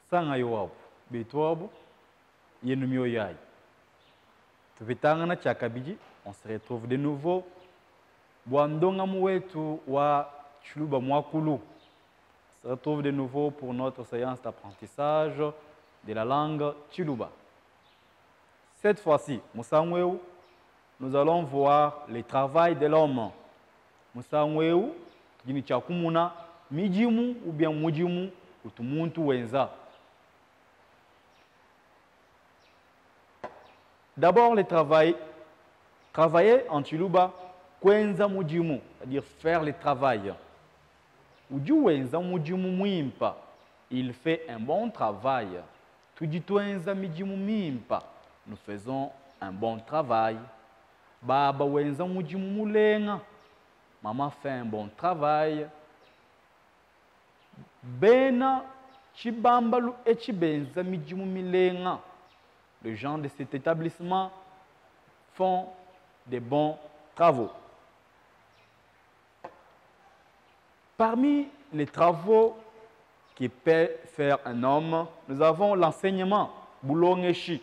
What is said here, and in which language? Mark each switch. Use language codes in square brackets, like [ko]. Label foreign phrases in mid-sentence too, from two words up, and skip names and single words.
[lua] Sanga yowabu, betwabu, yenumio yai. Tupitangana chakabiji, [fr] on se retrouve de nouveau. [lua] Boandonga mwetu wa Chuluba Mwakulu. [fr] On se retrouve de nouveau pour notre séance d'apprentissage de la langue Chuluba. Cette fois-ci, Moussamweu, nous allons voir le travail de l'homme. [lua] Moussamweu, kini chakumuna, mijimu [fr] ou bien [lua] mujimu, utumuntu wenza. [fr] D'abord, le travail. Travailler en Chuluba, [lua] kwenza mujimu, [fr] c'est-à-dire faire le travail. [lua] Uju wenza mujimu muimpa, [fr] il fait un bon travail. [lua] Tujitwenza mijimu mimpa, [fr] nous faisons un bon travail. [lua] Baba wenza mujimu mulenga, [fr] maman fait un bon travail. [lua] Bena chibambalu et chibenza mijimu milenga. [fr] Les gens de cet établissement font de bons travaux. Parmi les travaux qui peut faire un homme, nous avons l'enseignement, boulongeshi.